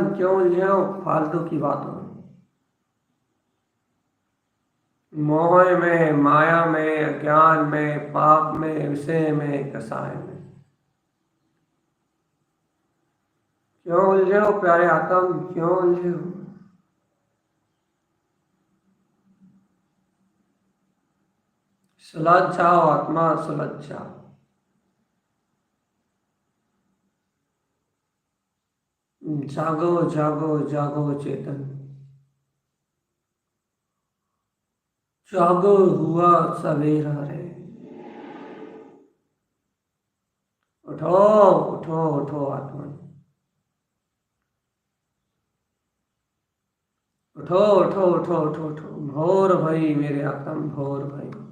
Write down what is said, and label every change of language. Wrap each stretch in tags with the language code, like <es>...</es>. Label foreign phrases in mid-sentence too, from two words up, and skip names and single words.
<hi>क्यों उलझे हो फालतू की बातों में? मोह में, माया में, अज्ञान में, पाप में, विषय में, कसाय में। क्यों उलझे हो प्यारे आत्म? क्यों उलझे हो? सुलझ जाओ आत्मा, सुलझ जाओ। जागो जागो जागो चेतन। जागो हुआ सवेरा रे। उठो उठो उठो आत्मा, उठो उठो उठो उठो उठो। भोर भई मेरे आत्म, भोर भई।</hi>